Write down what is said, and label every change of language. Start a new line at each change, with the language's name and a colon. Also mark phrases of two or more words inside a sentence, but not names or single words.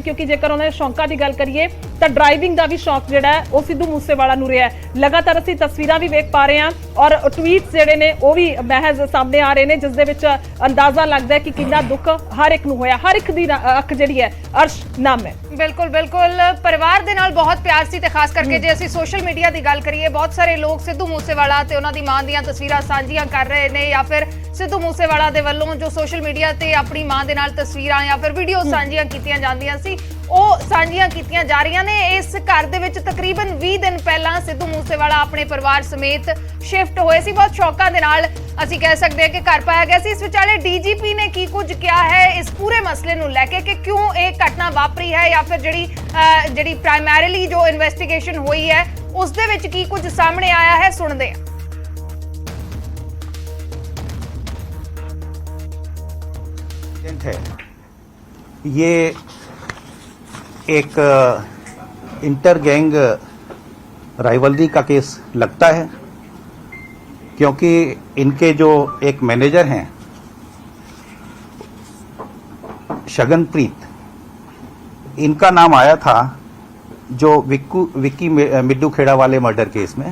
Punjabi: ਕਿਉਂਕਿ ਜੇਕਰ ਉਹਨਾਂ ਦੇ ਸ਼ੌਕਾਂ ਦੀ ਗੱਲ ਕਰੀਏ ਤਾਂ ਡਰਾਈਵਿੰਗ ਦਾ ਵੀ ਸ਼ੌਕ ਜਿਹੜਾ ਹੈ ਉਹ ਸਿੱਧੂ ਮੂਸੇਵਾਲਾ ਨੂੰ ਰਿਹਾ। ਲਗਾਤਾਰ ਅਸੀਂ ਤਸਵੀਰਾਂ ਵੀ ਵੇਖ ਪਾ ਰਹੇ ਹਾਂ ਔਰ ਟਵੀਟਸ ਜਿਹੜੇ ਨੇ ਉਹ ਵੀ ਮਹਿਜ਼ ਸਾਹਮਣੇ ਆ ਰਹੇ ਨੇ, ਜਿਸ ਦੇ ਵਿੱਚ ਅੰਦਾਜ਼ਾ ਲੱਗਦਾ ਹੈ ਕਿ ਕਿੰਨਾ ਦੁੱਖ ਹਰ ਇੱਕ ਨੂੰ ਹੋਇਆ, ਹਰ ਇੱਕ ਦੀ ਅੱਖ ਜਿਹੜੀ ਹੈ ਅਰਸ਼ ਨਾਮ ਹੈ। ਬਿਲਕੁਲ ਬਿਲਕੁਲ ਪਰਿਵਾਰ ਦੇ ਨਾਲ ਬਹੁਤ ਪਿਆਰ ਸੀ ਤੇ ਖਾਸ ਕਰਕੇ ਜੇ ਅਸੀਂ
English: social media
Punjabi: ਕੀ ਗੱਲ ਕਰੀਏ, ਬਹੁਤ ਸਾਰੇ ਲੋਕ ਸਿੱਧੂ ਮੂਸੇਵਾਲਾ ਤੇ ਉਹਨਾਂ ਦੀ ਮਾਂ ਦੀਆਂ ਤਸਵੀਰਾਂ ਸਾਂਝੀਆਂ ਕਰ ਰਹੇ ਨੇ ਜਾਂ ਫਿਰ ਸਿੱਧੂ ਮੂਸੇਵਾਲਾ ਦੇ ਵੱਲੋਂ ਜੋ
English: social media
Punjabi: ਤੇ ਆਪਣੀ ਮਾਂ ਦੇ ਨਾਲ ਤਸਵੀਰਾਂ ਜਾਂ ਫਿਰ ਵੀਡੀਓ ਸਾਂਝੀਆਂ ਕੀਤੀਆਂ ਜਾਂਦੀਆਂ ਸੀ ਉਹ ਸਾਂਝੀਆਂ ਕੀਤੀਆਂ ਜਾ ਰਹੀਆਂ ਨੇ। ਇਸ ਘਰ ਦੇ ਵਿੱਚ ਤਕਰੀਬਨ 20 ਦਿਨ ਪਹਿਲਾਂ ਸਿੱਧੂ ਮੂਸੇਵਾਲਾ ਆਪਣੇ ਪਰਿਵਾਰ ਸਮੇਤ ਸ਼ਿਫਟ ਹੋਏ ਸੀ। ਬਹੁਤ ਸ਼ੌਕਾਂ ਦੇ ਨਾਲ ਅਸੀਂ ਕਹਿ ਸਕਦੇ ਹਾਂ ਕਿ ਘਰ ਪਾਇਆ ਗਿਆ ਸੀ। ਇਸ ਵਿਚਾਲੇ ਡੀਜੀਪੀ ਨੇ ਕੀ ਕੁਝ ਕਿਹਾ ਹੈ ਇਸ ਪੂਰੇ ਮਸਲੇ ਨੂੰ ਲੈ ਕੇ ਕਿ ਕਿਉਂ ਇਹ ਘਟਨਾ ਵਾਪਰੀ ਹੈ ਜਾਂ ਫਿਰ ਜਿਹੜੀ ਪ੍ਰਾਇਮਰੀਲੀ ਜੋ ਇਨਵੈਸਟੀਗੇਸ਼ਨ ਹੋਈ ਹੈ ਉਸ ਦੇ ਵਿੱਚ ਕੀ ਕੁਝ ਸਾਹਮਣੇ ਆਇਆ ਹੈ, ਸੁਣਦੇ ਹਾਂ।
Hindi: है ये एक
English: inter gang rivalry
Hindi: का केस लगता है, क्योंकि इनके जो एक मैनेजर हैं शगनप्रीत, इनका नाम आया था जो विक्की मिड्डू खेड़ा वाले
English: murder case
Hindi: में।